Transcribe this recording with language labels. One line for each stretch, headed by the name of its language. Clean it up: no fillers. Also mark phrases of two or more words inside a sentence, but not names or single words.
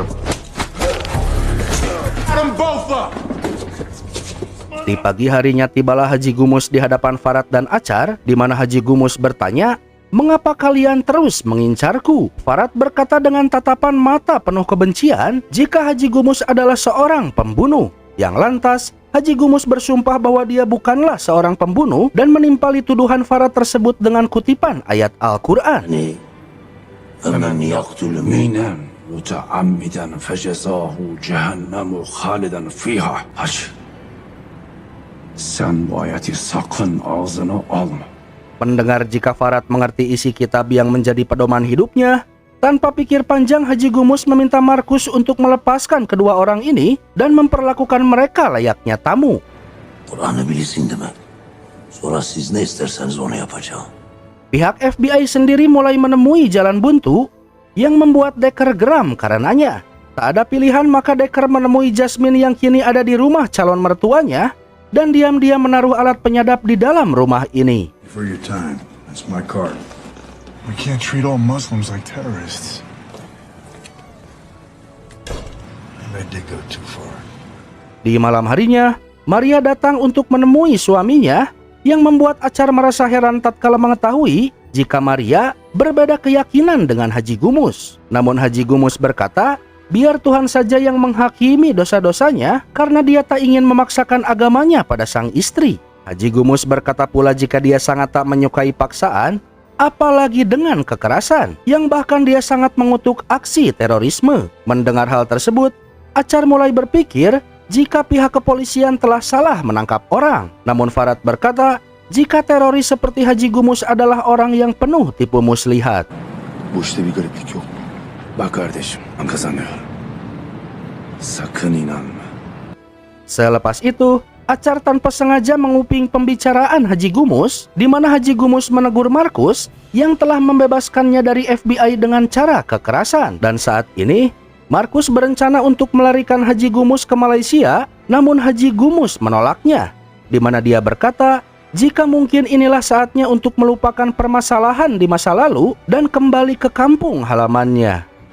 Indonesian: Di pagi harinya tibalah Haji Gumus di hadapan Farad dan Achar, di mana Haji Gumus bertanya, "Mengapa kalian terus mengincarku?" Farad berkata dengan tatapan mata penuh kebencian jika Haji Gumus adalah seorang pembunuh. Yang lantas, Haji Gumus bersumpah bahwa dia bukanlah seorang pembunuh dan menimpali tuduhan Farad tersebut dengan kutipan ayat Al-Quran.
Arabic: فَمَنْ يَقْتُلْ مُؤْمِنًا مُتَعَمِّدًا فَجَزَاهُ جَهَنَّمُ خَالِدًا فِيهَا.
Turkish: Sen bu ayeti sakın ağzına alma.
Indonesian: Mendengar jika Farad mengerti isi kitab yang menjadi pedoman hidupnya, tanpa pikir panjang Haji Gumus meminta Markus untuk melepaskan kedua orang ini dan memperlakukan mereka layaknya tamu.
Turkish: Kur'an'ı bilirsin değil mi? Sonra siz ne isterseniz onu yapacağım.
Indonesian: Pihak FBI sendiri mulai menemui jalan buntu yang membuat Decker geram karenanya. Tak ada pilihan maka Decker menemui Jasmine yang kini ada di rumah calon mertuanya dan diam-diam menaruh alat penyadap di dalam rumah ini.
English: For your time, That's my card. We can't treat all Muslims like terrorists. I did go too far.
Indonesian: Di malam harinya, Maria datang untuk menemui suaminya yang membuat Achar merasa heran tatkala mengetahui jika Maria berbeda keyakinan dengan Haji Gumus. Namun Haji Gumus berkata, biar Tuhan saja yang menghakimi dosa-dosanya karena dia tak ingin memaksakan agamanya pada sang istri. Haji Gumus berkata pula jika dia sangat tak menyukai paksaan, apalagi dengan kekerasan, yang bahkan dia sangat mengutuk aksi terorisme. Mendengar hal tersebut, Achar mulai berpikir jika pihak kepolisian telah salah menangkap orang. Namun Farad berkata, jika teroris seperti Haji Gumus adalah orang yang penuh tipu muslihat.
Turkish: Bu işte bir gariplik yok mu? Bak kardeşim, ben kazanıyorum. Sakın inanma.
Indonesian: Selepas itu, Achar tanpa sengaja menguping pembicaraan Haji Gumus, di mana Haji Gumus menegur Markus yang telah membebaskannya dari FBI dengan cara kekerasan. Dan saat ini, Markus berencana untuk melarikan Haji Gumus ke Malaysia, namun Haji Gumus menolaknya, di mana dia berkata, jika mungkin inilah saatnya untuk melupakan permasalahan di masa lalu dan kembali ke kampung halamannya.